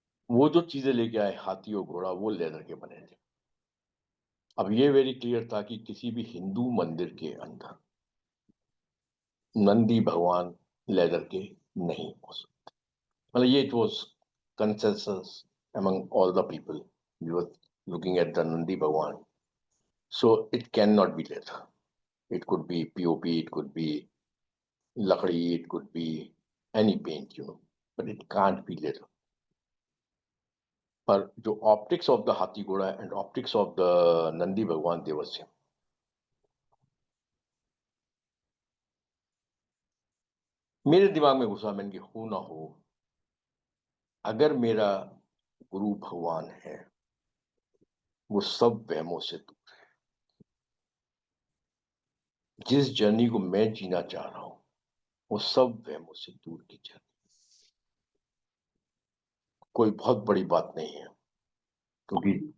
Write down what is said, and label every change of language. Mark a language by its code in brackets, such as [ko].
[hi] वो जो चीजें लेके आए, हाथी और घोड़ा, वो लेदर के बने थे। अब ये वेरी क्लियर था कि किसी भी हिंदू मंदिर के अंदर नंदी भगवान लेदर के नहीं हो सकते। मतलब ये [en] It was consensus among all the people we were looking at the Nandi Bhagwan. So it cannot be leather. It could be POP, it could be lakdi, it could be any paint, but it can't be leather. [hi] पर जो [en] Optics of the haathi ghoda and optics of the Nandi Bhagwan, they were same. [hi] मेरे दिमाग में घुसा, मैंने कि हो ना हो, अगर मेरा गुरु भगवान है वो सब वहमों से दूर है, जिस जर्नी को मैं जीना चाह रहा हूं वो सब वहमों से दूर की जर्नी, कोई बहुत बड़ी बात नहीं है। क्योंकि